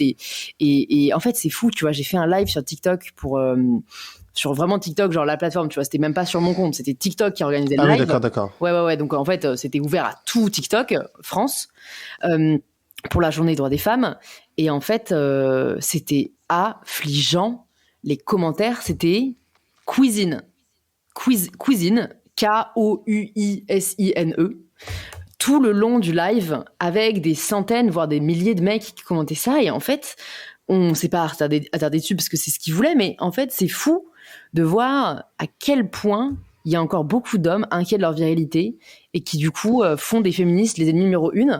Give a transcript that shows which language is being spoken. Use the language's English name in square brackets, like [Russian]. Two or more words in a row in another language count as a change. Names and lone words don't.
[French] Et en fait, c'est fou, tu vois. J'ai fait un live sur TikTok sur vraiment TikTok, genre la plateforme, tu vois. C'était même pas sur mon compte, c'était TikTok qui organisait le live. Oui, d'accord. Ouais. Donc en fait, c'était ouvert à tout TikTok France pour la journée des droits des femmes. Et en fait, c'était affligeant. Les commentaires, c'était cuisine, Kousine, K-O-U-I-S-I-N-E, tout le long du live, avec des centaines, voire des milliers de mecs qui commentaient ça. Et en fait, on s'est pas attardé dessus parce que c'est ce qu'ils voulaient, mais en fait, c'est fou de voir à quel point il y a encore beaucoup d'hommes inquiets de leur virilité et qui, du coup, font des féministes les ennemis numéro 1.